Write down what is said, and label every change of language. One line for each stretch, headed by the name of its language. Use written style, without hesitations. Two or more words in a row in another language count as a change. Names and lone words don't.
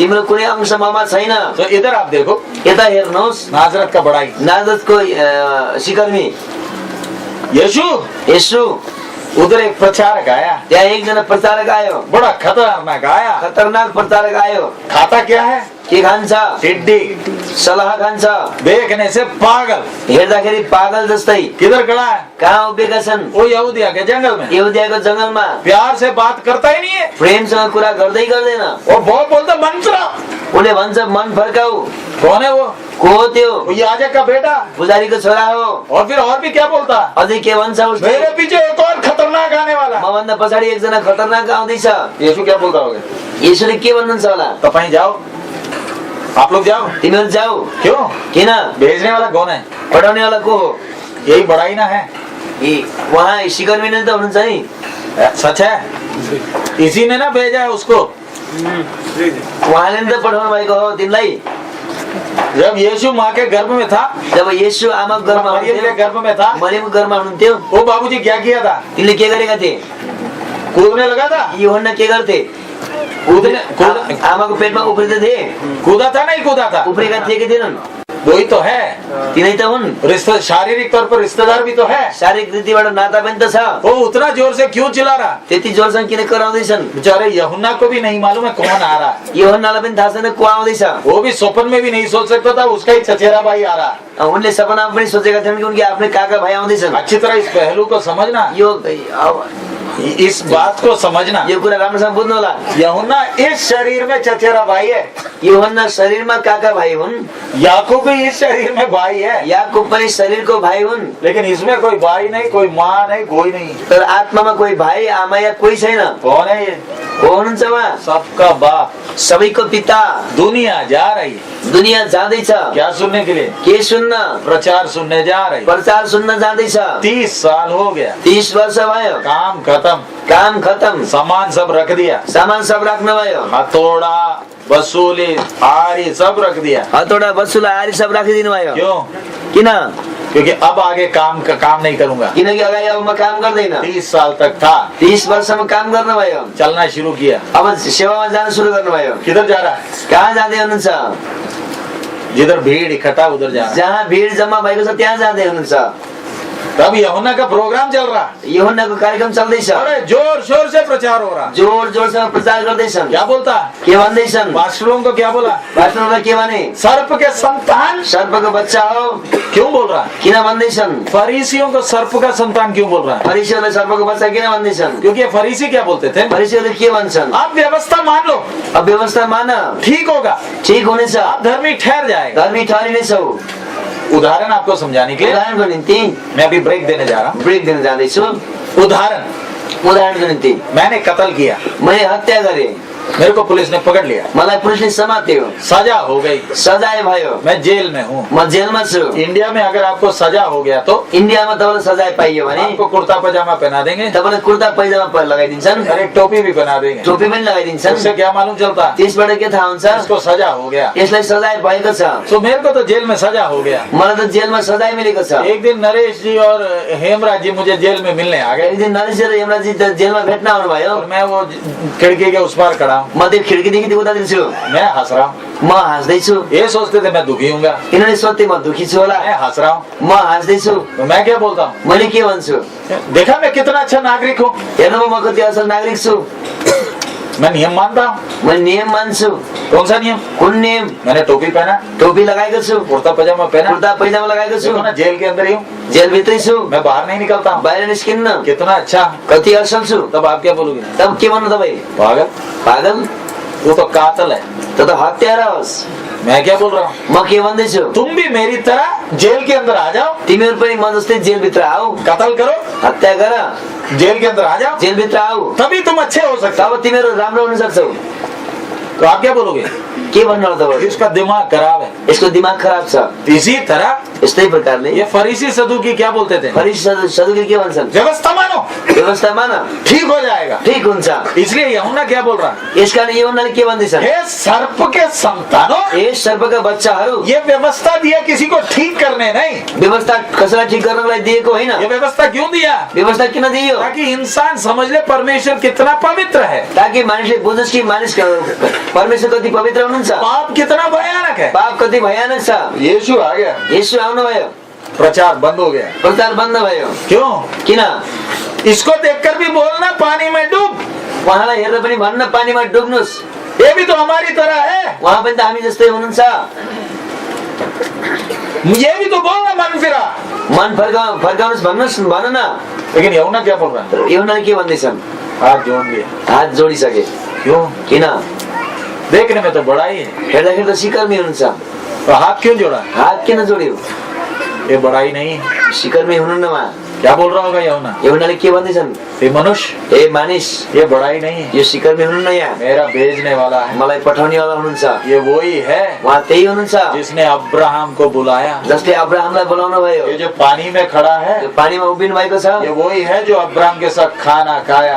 Nepali: तिम्रो कुनै अंश ममा छैन।
Hindi: तो इधर आप देखो,
Nepali: यता हेर्नुहोस्,
Hindi: नाजरत का बड़ाई,
Nepali: नाजरतको सिकर्मी यीशु। येशू।
Hindi: उधर एक प्रचारक आया,
Nepali: त्यहाँ एकजना प्रचारक आयो।
Hindi: बड़ा खतरनाक आया।
Nepali: खतरनाक प्रचारक आयो।
Hindi: खाता क्या है?
Nepali: के खान्छ?
Hindi: टिड्डी।
Nepali: सलाह खान्छ।
Hindi: देखने से पागल,
Nepali: हेर्दाखेरि पागल जस्तै।
Hindi: किधर खड़ा है?
Nepali: कहाँ उभिएका छन्?
Hindi: वो यहूदिया के जंगल में।
Nepali: यहुदियाको जंगलमा।
Hindi: प्यार से बात करता ही नहीं है।
Nepali: प्रेमसँग कुरा गर्दै गर्दैन।
Hindi: वो बहुत बोलता मंत्रा।
Nepali: उसले भन्छ मन फर्काऊ।
Hindi: कौन है वो?
Nepali: को हो त्यो?
Hindi: वो याजक का बेटा,
Nepali: पुजारीको छोरा हो।
Hindi: और फिर और भी क्या बोलता?
Nepali: अझै के भन्छ उसले?
Hindi: मेरे पीछे एक और खतरनाक आने वाला।
Nepali: मभन्दा पछाडि एकजना खतरनाक आउँदैछ।
Hindi: यीशु क्या बोलता होगा?
Nepali: येशूले के भन्नुहुन्छ होला?
Hindi: तपाईं जाओ, आप लोग जाओ।
Nepali: तिमीहरू जाऊ।
Hindi: क्यों?
Nepali: किन?
Hindi: भेजने वाला कौन है?
Nepali: पठाउने वाला को हो?
Hindi: यही बड़ाई ना है।
Nepali: उहाँ सिकर्मी नै त हुनुहुन्छ नि।
Hindi: सच है, इसी ने ना भेजा है उसको।
Nepali: उहाँले नि त पठाउनु भएको हो तिमीलाई।
Hindi: जब यीशु माँ के गर्भ में था,
Nepali: जब येशू आमाको घरमा
Hindi: मरियम के
Nepali: हुनुहुन्थ्यो,
Hindi: गर्भ में था,
Nepali: मरियमको घरमा हुनुहुन्थ्यो,
Hindi: वो बाबूजी क्या किया था?
Nepali: तिनले के गरेका थिए?
Hindi: कूदने लगा था।
Nepali: यूहन्ना के गर्थे? आमाको पेटमा उफ्रिँदै थिए।
Hindi: कूदा था नहीं कूदा था?
Nepali: उफ्रेका थिए कि थिएनन्?
Hindi: वही तो है।
Nepali: तिनै त हुन्।
Hindi: रिश्ते, शारीरिक तौर पर रिश्तेदार भी तो है।
Nepali: शारीरिक रीतिबाट नाता पनि त छ।
Hindi: वो उतना जोर से क्यों चिल्ला रहा?
Nepali: त्यति जोरसँग किन कराउँदैछन्?
Hindi: बेचारे यूहन्ना को भी नहीं मालूम है कौन आ रहा है।
Nepali: यूहन्नालाई पनि थाहा छैन को आउँदैछ।
Hindi: वो भी स्वप्न में भी नहीं सोच सकता था उसका ही चचेरा भाई आ रहा है।
Nepali: उनले सपनामा पनि सोचेका थिएनन् कि उनके आफ्नै काका भाइ आउँदैछन्।
Hindi: अच्छी तरह इस पहलू को समझना, इस बात को समझना।
Nepali: यो कुरा राम्रोसँग बुझ्नु होला।
Hindi: यूहन्ना इस शरीर में चचेरा भाई है,
Nepali: यूहन्ना शरीरमा काका भाइ हुन्।
Hindi: याकूब भी इस शरीर में भाई है,
Nepali: याकुब पनि शरीरको भाइ हुन्।
Hindi: लेकिन इसमें कोई भाई नहीं, कोई माँ नहीं, कोई नहीं।
Nepali: तर आत्मामा कोही भाइ आमा या कोही छैन।
Hindi: कौन है ये?
Nepali: को हुनुहुन्छ उहाँ?
Hindi: सबका बाप।
Nepali: सबैको पिता।
Hindi: दुनिया जा रही है,
Nepali: दुनिया जाँदैछ।
Hindi: क्या सुनने के लिए?
Nepali: के सुन्न?
Hindi: प्रचार सुनने जा रही है।
Nepali: प्रचार सुन्न जाँदैछ।
Hindi: 30 साल हो गया,
Nepali: 30 वर्ष भयो।
Hindi: काम खत्म,
Nepali: काम खत्म।
Hindi: सामान सब रख दिया,
Nepali: सामान सब राख्नु भयो।
Hindi: हथौड़ा, वसूली, आरी सब रख दिया।
Nepali: हतौडा बसुला आरी सब राखिदिनु भयो।
Hindi: क्यों?
Nepali: किन?
Hindi: क्योंकि अब आगे काम नहीं करूंगा।
Nepali: किनकि अगाडि अब म काम गर्दैन।
Hindi: 30 साल तक था,
Nepali: 30 वर्षमा काम गर्न भयो।
Hindi: चलना शुरू किया।
Nepali: अब सेवामा जान सुरु गर्नु भयो।
Hindi: किधर जा रहा है?
Nepali: कहाँ जाँदै हुनुहुन्छ?
Hindi: जिधर भीड़ इकट्ठा उधर जा रहा है।
Nepali: जहाँ भिड जम्मा भएको छ त्यहाँ जाँदै हुनुहुन्छ।
Hindi: तब यूहन्ना का प्रोग्राम चल रहा,
Nepali: यूहन्नाको कार्यक्रम चल्दैछ,
Hindi: अरे जोर शोर से प्रचार हो रहा।
Nepali: जोर जोरसँग प्रचार गर्दैछन्।
Hindi: क्या बोलता,
Nepali: के भन्दैछन्?
Hindi: पास्टरों को क्या बोला,
Nepali: पास्टरलाई के भने?
Hindi: सर्प के संतान।
Nepali: सर्पको बच्चा हो।
Hindi: क्यों बोल रहा,
Nepali: किन भन्दैछन्?
Hindi: फरीसियों को सर्प का संतान क्यों बोल रहा है?
Nepali: फरिसीहरूले सर्पको बच्चा किन भन्दैछन्?
Hindi: क्योंकि ये फरीसी क्या बोलते थे,
Nepali: फरिसीहरूले के भन्छन्?
Hindi: आप व्यवस्था मान लो,
Nepali: अब व्यवस्था मान,
Hindi: ठीक होगा,
Nepali: ठीक हुनेछ,
Hindi: आप धर्मी ठहर जाएगा।
Nepali: धर्मी ठहरिनेछौ।
Hindi: उदाहरण आपको समझाने के लिए
Nepali: उदाहरणको निम्ति
Hindi: मैं अभी ब्रेक देने जा रहा
Nepali: ब्रेक दिन जाँदैछु।
Hindi: हूँ।
Nepali: उदाहरणको निम्ति
Hindi: मैंने कत्ल किया,
Nepali: मैले हत्या गरेँ,
Hindi: मेरे को पुलिस ने पकड़ लिया,
Nepali: मलाई पुलिसले समात्यो,
Hindi: सजा हो गई,
Nepali: सजाय भयो,
Hindi: मैं जेल में हूँ।
Nepali: म जेलमा छु।
Hindi: इंडिया में अगर आपको सजा हो गया तो
Nepali: इन्डियामा तपाईँलाई सजाय पाइयो भने
Hindi: आपको कुर्ता पजामा पहना देंगे,
Nepali: तपाईँलाई कुर्ता पैजामा लगाइदिन्छन्,
Hindi: अरे टोपी भी बना देंगे।
Nepali: टोपी पनि लगाइदिन्छन्।
Hindi: उससे क्या मालूम चलता,
Nepali: त्यसबाट के थाहा हुन्छ?
Hindi: इसको सजा हो गया।
Nepali: यसलाई सजाय भएको छ।
Hindi: तो मेरे को तो जेल में सजा हो गया।
Nepali: मलाई त जेलमा सजाय मिलेको छ।
Hindi: एक दिन नरेश जी और हेमराज जी मुझे जेल में मिलने आ गए
Nepali: एक दिन नरेश र हेमराजी जेलमा भेट्न आउनुभयो।
Hindi: और मैं वो खिड़की के उस पार खड़ा हूँ,
Nepali: म त्यो खिड्कीदेखि उतातिर छु,
Hindi: मैं हंस रहा हूँ।
Nepali: म हाँस्दैछु।
Hindi: ये सोचते थे मैं दुखी हूँगा,
Nepali: यिनीहरूले सोध्थे म दुखी छु होला,
Hindi: मैं हंस रहा हूँ।
Nepali: म हाँस्दैछु।
Hindi: तो मैं क्या बोलता हूँ,
Nepali: मैले के भन्छु?
Hindi: देखा मैं कितना अच्छा नागरिक हूँ,
Nepali: हेर्नु म कति असल नागरिक छु,
Hindi: मैं नियम मानता हूँ।
Nepali: म नियम मान्छु।
Hindi: कौन सा नियम,
Nepali: कुन नियम?
Hindi: मैंने टोपी पहना,
Nepali: टोपी लगाएको छु,
Hindi: कुर्ता पजामा पहना,
Nepali: कुर्ता पैजामा लगाएको छु,
Hindi: देखो ना जेल के अंदर ही हूँ,
Nepali: जेलभित्रै छु,
Hindi: मैं बाहर नहीं निकलता हूँ।
Nepali: बाहिर निस्किन्न।
Hindi: कितना अच्छा,
Nepali: कति असल छु।
Hindi: तब आप क्या बोलोगे,
Nepali: तब के भन्नु तपाईँ?
Hindi: पागल,
Nepali: पागल,
Hindi: वो तो कातल है।
Nepali: त त हत्यारा होस्।
Hindi: मैं क्या बोल रहा हूँ,
Nepali: म के भन्दैछु?
Hindi: तुम भी मेरी तरह जेल के अंदर आ जाओ,
Nepali: तिमीहरू पनि म जस्तै जेलभित्र आऊ,
Hindi: कत्ल करो,
Nepali: हत्या गर,
Hindi: जेल के अंदर आ जाओ,
Nepali: जेलभित्र आऊ,
Hindi: तभी तुम अच्छे हो सकते हो।
Nepali: तब तिमीहरू राम्रो हुन सक्छौ।
Hindi: तो आप क्या बोलोगे,
Nepali: के भन्नु तपाईँ?
Hindi: इसका दिमाग खराब है।
Nepali: यसको दिमाग खराब छ।
Hindi: इसी तरह
Nepali: यस्तै प्रकारले
Hindi: ये फरीसी सदुकी क्या बोलते थे,
Nepali: फरिसी सदुकी के भन्छन्?
Hindi: व्यवस्था मानो,
Nepali: व्यवस्था मान,
Hindi: ठीक हो जाएगा।
Nepali: ठीक हुन्छ।
Hindi: इसलिए यूहन्ना क्या बोल रहा है,
Nepali: यसकारण यूहन्नाले के भन्दैछन्?
Hindi: हे सर्प के संतानों,
Nepali: ए सर्पका बच्चाहरू,
Hindi: ये व्यवस्था दिया किसी को ठीक करने नहीं,
Nepali: व्यवस्था कसैलाई ठीक गर्नको लागि दिएको होइन।
Hindi: ये व्यवस्था क्यों दिया,
Nepali: व्यवस्था किन दियो?
Hindi: ताकि इंसान समझ ले परमेश्वर कितना पवित्र है,
Nepali: ताकि मानिसले बुझोस् कि मानिस परमेश्वर कति पवित्र हुनुहुन्छ,
Hindi: पाप कितना भयानक है।
Nepali: पाप कति भयानक छ।
Hindi: यीशु आ गया,
Nepali: यसो आउनुभयो,
Hindi: प्रचार बंद हो गया।
Nepali: प्रचार बन्द भयो।
Hindi: क्यों,
Nepali: किन?
Hindi: इसको देखकर भी बोलना पानी में डूब,
Nepali: उहाँलाई हेर्दा पनि भन्न पानीमा डुब्नुस्,
Hindi: ये भी तो हमारी तरह है,
Nepali: उहाँ पनि त हामी जस्तै हुनुहुन्छ।
Hindi: ये भी तो बोलना मन फिरा।
Nepali: मन फर्काउनुहोस् भन्नुहोस्, भन न।
Hindi: लेकिन यूहन्ना क्या बोल रहा है,
Nepali: यूहन्नाले के भन्दैछन्?
Hindi: हाथ जोड़ दिए।
Nepali: हात जोडिसके।
Hindi: क्यों,
Nepali: किन?
Hindi: देखने में तो बड़ा ही है,
Nepali: हेर्दाखेरि त सिकर्मी हुनुहुन्छ,
Hindi: तो हाथ क्यों जोड़ा,
Nepali: हात किन जोड्यो?
Hindi: ये बड़ा ही नहीं है।
Nepali: सिकर्मी हुनुहुन्न उहाँ।
Hindi: क्या बोल रहा होगा यूहन्ना,
Nepali: यूहन्नाले के भन्दैछन्?
Hindi: ये मनुष्य,
Nepali: ए मानिस,
Hindi: ये बड़ा ही नहीं है,
Nepali: यो सिकर्मी हुनुहुन्न,
Hindi: यहाँ मेरा भेजने वाला है,
Nepali: मलाई पठाउनेवाला हुनुहुन्छ।
Hindi: ये वही है
Nepali: उहाँ त्यही हुनुहुन्छ
Hindi: जिसने अब्राहम को बुलाया।
Nepali: जसले अब्राहमलाई बोलाउनु भयो।
Hindi: ये जो पानी में खड़ा है,
Nepali: जो पानीमा उभिनु भएको छ,
Hindi: ये वही है जो अब्राहम के साथ खाना खाया।